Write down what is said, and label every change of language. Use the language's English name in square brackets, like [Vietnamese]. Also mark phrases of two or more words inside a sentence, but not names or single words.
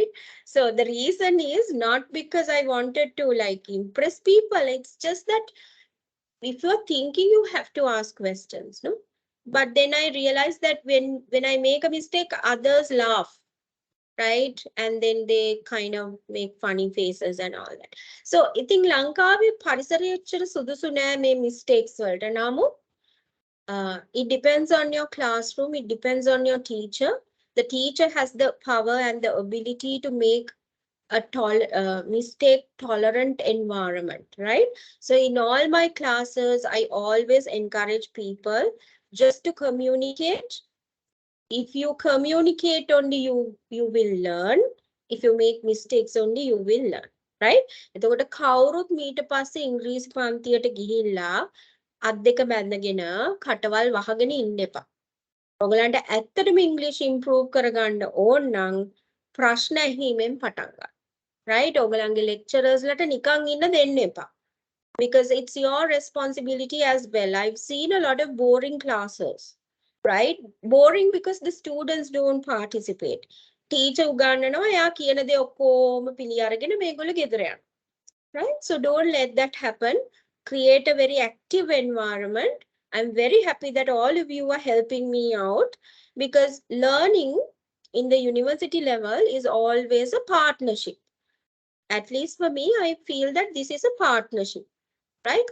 [English] So the reason is not because I wanted to like impress people. It's just that if you're thinking, you have to ask questions, no? But then I realized that when I make a mistake, others laugh, right? And then they kind of make funny faces and all that. So I think [Sinhala] Lankaවේ පරිසරය එච්චර සුදුසු නෑ මේ mistakes වලට. [English] නමුත් it depends on your classroom, it depends on your teacher. The teacher has the power and the ability to make a mistake tolerant environment, right? So in all my classes, I always encourage people just to communicate. If you communicate only, you will learn. If you make mistakes only, you will learn, right? [Sinhala] එතකොට කවුරුත් මීට පස්සේ ඉංග්‍රීසි පන්තියට ගිහිල්ලා අත් දෙක බැඳගෙන කටවල් වහගෙන ඉන්න එපා. ඔයගලන්ට ඇත්තටම ඉංග්‍රීසි ඉම්ප්‍රූව් කරගන්න ඕන නම් ප්‍රශ්න ඇහිීමෙන් පටන් ගන්න. Right? ඔයගලන්ගේ lecturers-ලට නිකන් ඉන්න දෙන්න එපා. [English] Because it's your responsibility as well. I've seen a lot of boring classes. Right? Boring because the students don't participate. [Sinhala] Teacher උගන්වනවා එයා කියන දේ ඔක්කොම පිළි අරගෙන මේගොල්ලෝ ගෙදර යනවා. [English] Right? So don't let that happen. Create a very active environment. I'm very happy that all of you are helping me out because learning in the university level is always a partnership. At least for me, I feel that this is a partnership, right?